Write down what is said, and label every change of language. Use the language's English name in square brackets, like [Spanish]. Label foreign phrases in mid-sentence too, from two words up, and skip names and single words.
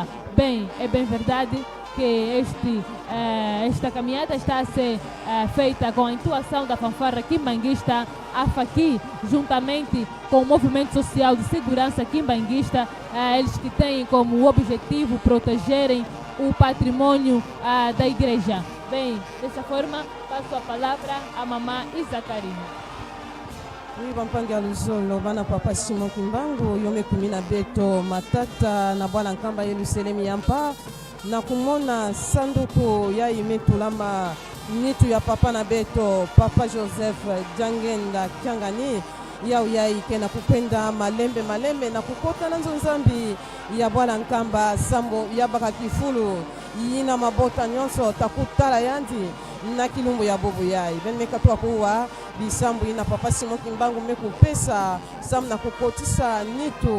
[Portuguese] Bem, é bem verdade que esta caminhada está a ser feita com a intuação da fanfarra quimbanguista AFAQui, juntamente com o Movimento Social de Segurança Quimbanguista, eles que têm como objetivo protegerem o patrimônio da igreja. Bem, dessa forma, passo a palavra à mamã Isacarina. [Kituba (Democratic Republic of Congo)] Oui, bampangi aluzolo bana papa Simon Kimbangu yome kumina beto matata na bwana Nkamba Yerusalemu yampa na kumona sanduku ya imetulama nitu ya papa na beto papa Joseph Dianguenda Kyangani yau ikena kupenda malembe na kukota na nzambi ya bwana Nkamba sambo ya baka kifulu yina mabota nyonso takutala yandi na kilumbu ya bobu yai ben mekatwa kuwa bisambu ina papa Simon Kimbangu mekupesa sam na kukotisa nitu